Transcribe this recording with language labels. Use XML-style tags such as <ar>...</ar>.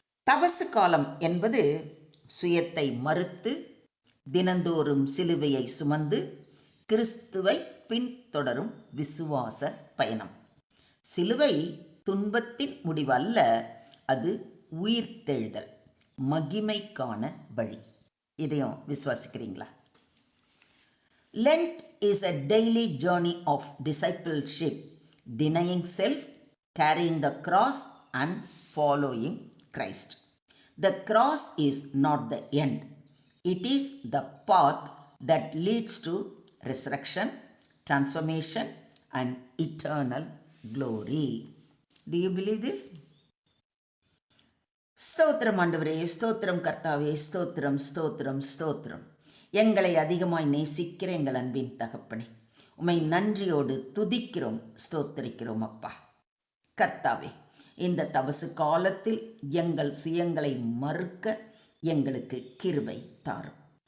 <ta>தபசு காலம் என்பது சுயத்தை மறுத்து தினந்தோறும் சிலுவையை சுமந்து கிறிஸ்துவை பின்தொடரும் விசுவாச பயணம். சிலுவை துன்பத்தின் முடிவு அல்ல, அது உயிர்த்தெழுதல், மகிமைக்கான வழி. இதையும் விசுவாசிக்கிறீங்களா?</ta> <en>Lent is a daily journey of discipleship, denying self, carrying the cross and following Christ. The cross is not the end. It is the path that leads to resurrection, transformation and eternal glory. Do you believe this?</en> <ta>ஸ்தோத்திரம் ஆண்டவரே, ஸ்தோத்திரம் கர்த்தாவே, ஸ்தோத்திரம் ஸ்தோத்திரம் ஸ்தோத்திரம். எங்களை அதிகமாய் நேசிக்கிற எங்கள் அன்பின் தகப்பனே, உம்மை நன்றியோடு துதிக்கிறோம், ஸ்தோத்திரிக்கிறோம் அப்பா. கர்த்தாவே, இந்த தபசு காலத்தில் எங்கள் சுயங்களை மறுக்க எங்களுக்கு கிருபை தாரும்.</ta>